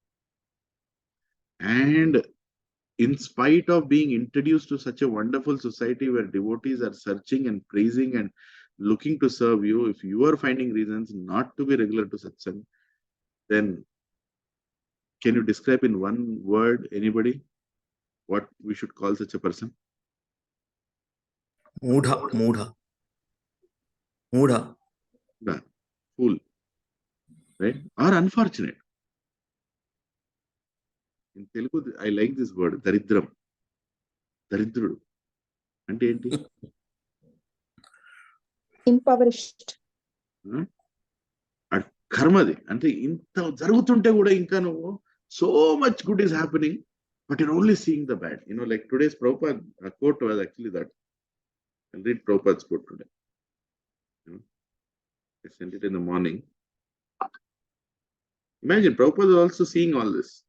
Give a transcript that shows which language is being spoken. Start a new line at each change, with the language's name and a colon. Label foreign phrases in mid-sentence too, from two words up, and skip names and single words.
English: And in spite of being introduced to such a wonderful society where devotees are searching and praising and looking to serve you, if you are finding reasons not to be regular to satsang, then can you describe in one word, anybody, what we should call such a person? Moodha. Fool. Right? Or unfortunate. In Telugu, I like this word, daridram.
Telugu: దరిద్రుడు. అంటే ఏంటి?
English: impoverished. Karmadi.
Telugu: అంటే ఇంత జరుగుతుంటే కూడా ఇంకా నువ్వు
English: so much good is happening, but you're only seeing the bad. Like today's Prabhupada quote was actually that. I'll read Prabhupada's quote today. I sent it in the morning. Imagine, Prabhupada is also seeing all this.